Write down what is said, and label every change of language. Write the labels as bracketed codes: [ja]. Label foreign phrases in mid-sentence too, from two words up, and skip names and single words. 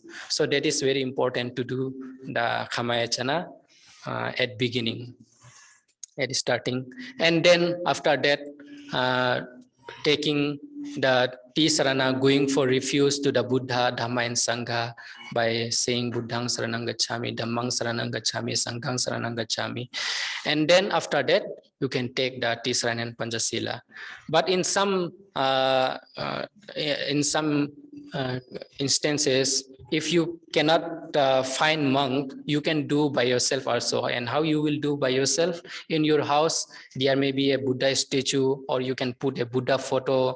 [en] So that is very important to do the Khamayachana at beginning, at starting. And then after that, taking the Tisarana, going for refuge to the Buddha, Dhamma and Sangha by saying [pi] Buddhang Saranang Gacchami, Dhammang Saranang Gacchami, Sanghang Saranang Gacchami. [en] And then after that, you can take the Tisarana and Panchasila. But in some instances, if you cannot find monk, you can do by yourself also. And how you will do by yourself? In your house, there may be a Buddha statue, or you can put a Buddha photo.